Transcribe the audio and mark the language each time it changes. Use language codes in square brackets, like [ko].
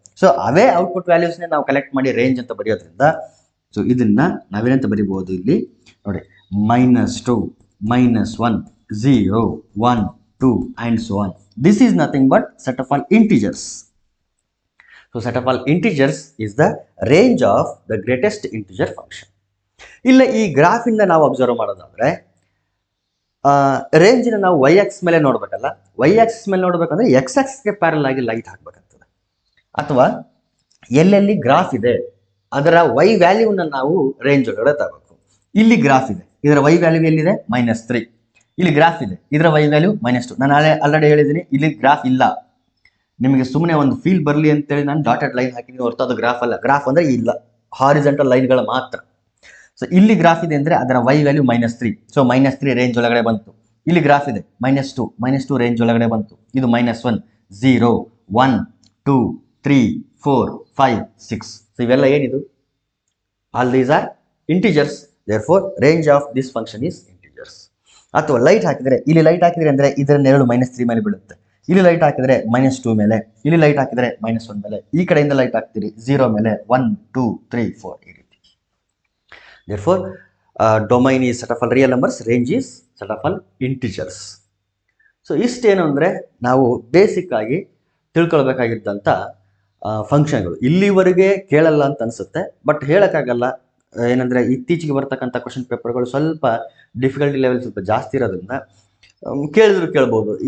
[kn] So ಅವೇ output ವ್ಯಾಲ್ಯೂಸ್ನೇ ನಾವು collect ಮಾಡಿ range ಅಂತ ಬರೆಯೋದ್ರಿಂದ ಸೊ ಇದನ್ನ ನಾವೇನಂತ ಬರಿಬಹುದು ಇಲ್ಲಿ ನೋಡಿ, -2, -1, 0, 1, 2 [en] and so on. This is nothing but set of all integers. So set of all integers is the range of the greatest integer function. [kn] ಇಲ್ಲ ಈ graph ಇಂದ ನಾವು ಅಬ್ಸರ್ವ್ ಮಾಡೋದಾದ್ರೆ ರೇಂಜಿನ ನಾವು y ಆಕ್ಸಿಸ್ ಮೇಲೆ ನೋಡ್ಬೇಕಲ್ಲ, y ಆಕ್ಸಿಸ್ ಮೇಲೆ ನೋಡ್ಬೇಕಂದ್ರೆ x ಆಕ್ಸಿಸ್ಗೆ ಪ್ಯಾರಲ್ ಆಗಿ ಲೈಟ್ ಹಾಕ್ಬೇಕಾಗ್ತದೆ. ಅಥವಾ ಎಲ್ಲೆಲ್ಲಿ ಗ್ರಾಫ್ ಇದೆ ಅದರ y ವ್ಯಾಲ್ಯೂನ ನಾವು ರೇಂಜ್ ಒಳಗಡೆ ತಗೋಬೇಕು. ಇಲ್ಲಿ ಗ್ರಾಫ್ ಇದೆ, ಇದರ y ವ್ಯಾಲ್ಯೂ ಎಲ್ಲಿದೆ -3, ಇಲ್ಲಿ ಗ್ರಾಫ್ ಇದೆ, ಇದರ y ವ್ಯಾಲ್ಯೂ -2. ನಾನು ಆಲ್ರೆಡಿ ಹೇಳಿದ್ದೀನಿ ಇಲ್ಲಿ ಗ್ರಾಫ್ ಇಲ್ಲ, ನಿಮಗೆ ಸುಮ್ಮನೆ ಒಂದು ಫೀಲ್ ಬರಲಿ ಅಂತೇಳಿ ನಾನು ಡಾಟೆಡ್ ಲೈನ್ ಹಾಕಿದ್ದೀನಿ ಹೊರತು ಅದು ಗ್ರಾಫ್ ಅಲ್ಲ. ಗ್ರಾಫ್ ಅಂದರೆ ಇಲ್ಲ, ಹಾರಿಜೆಂಟಲ್ ಲೈನ್ಗಳ ಮಾತ್ರ. ಸೊ ಇಲ್ಲಿ ಗ್ರಾಫ್ ಇದೆ ಅಂದರೆ ಅದರ y ವ್ಯಾಲ್ಯೂ -3, ಸೊ -3 ರೇಂಜ್ ಒಳಗಡೆ ಬಂತು. ಇಲ್ಲಿ ಗ್ರಾಫ್ ಇದೆ -2 ರೇಂಜ್ ಒಳಗಡೆ ಬಂತು. ಇದು -1, 0, 1, 2, 3, 4, 5, 6. ಸೊ ಇವೆಲ್ಲ ಏನಿದು, [en] All these are integers. therefore range of this function is integers. [kn] ಅಥವಾ ಲೈಟ್ ಹಾಕಿದ್ರೆ, ಇಲ್ಲಿ ಲೈಟ್ ಹಾಕಿದ್ರೆ ಅಂದರೆ ಇದರ ನೆರಳು -3 ಮೇಲೆ ಬೀಳುತ್ತೆ. ಇಲ್ಲಿ ಲೈಟ್ ಹಾಕಿದ್ರೆ -2 ಮೇಲೆ, ಇಲ್ಲಿ ಲೈಟ್ ಹಾಕಿದ್ರೆ -1 ಮೇಲೆ, ಈ ಕಡೆಯಿಂದ ಲೈಟ್ ಹಾಕ್ತೀರಿ 0 ಮೇಲೆ, 1, 2, 3, 4 ಈ ರೀತಿ. [en] therefore domain is set of all real numbers, range is set of all integers. [kn] So ಇಷ್ಟೇನು ಅಂದರೆ ನಾವು ಬೇಸಿಕ್ ಆಗಿ ತಿಳ್ಕೊಳ್ಬೇಕಾಗಿದ್ದಂಥ ಫಂಕ್ಷನ್ಗಳು. ಇಲ್ಲಿವರೆಗೆ ಕೇಳಲ್ಲ ಅಂತ ಅನಿಸುತ್ತೆ, ಬಟ್ ಹೇಳೋಕ್ಕಾಗಲ್ಲ. ಏನಂದರೆ ಇತ್ತೀಚೆಗೆ ಬರ್ತಕ್ಕಂಥ ಕ್ವಶನ್ ಪೇಪರ್ಗಳು ಸ್ವಲ್ಪ ಡಿಫಿಕಲ್ಟಿ ಲೆವೆಲ್ ಸ್ವಲ್ಪ ಜಾಸ್ತಿ ಇರೋದ್ರಿಂದ ಕೇಳಿದ್ರು ಕೇಳ್ಬೋದು.